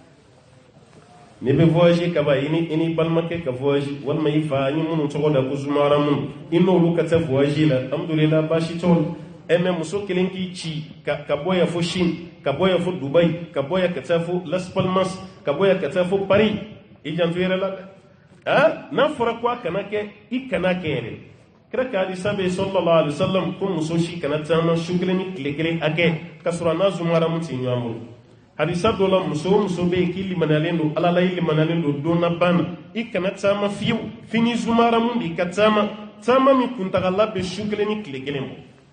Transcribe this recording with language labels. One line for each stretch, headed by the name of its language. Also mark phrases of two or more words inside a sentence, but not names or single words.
Bambara: n'i bɛ voyager ka ban i ni balimakɛ ka voyager walima i fa ni minnu tɔgɔ da ko zumaharamu i n'olu ka taa voyager la alhamdulillah baasi t'o la mais muso kelen k'i ci ka bɔ yan fo Chine ka bɔ yan fo Dubai ka bɔ yan ka taa fo Las Palmas ka bɔ yan ka taa fo Paris i janto i yɛrɛ la dɛ n'a fɔra ko a kana kɛ i kana kɛ yɛrɛ kira ka hadisa bɛ
Arabic: صلى الله عليه وسلم
Bambara: ko muso si kana taama su kelen ni tile kelen hakɛ ka sɔrɔ a n'a zumaharamu tɛ ɲɔgɔn bolo hadisa dɔ la muso o muso bɛ yen k'i limaniyalen don ala la i limaniyalen don don na ban na i kana taama fiyewu fini zumaharamu de i ka taama min kuntagala bɛ su kelen ni tile kelen bɔ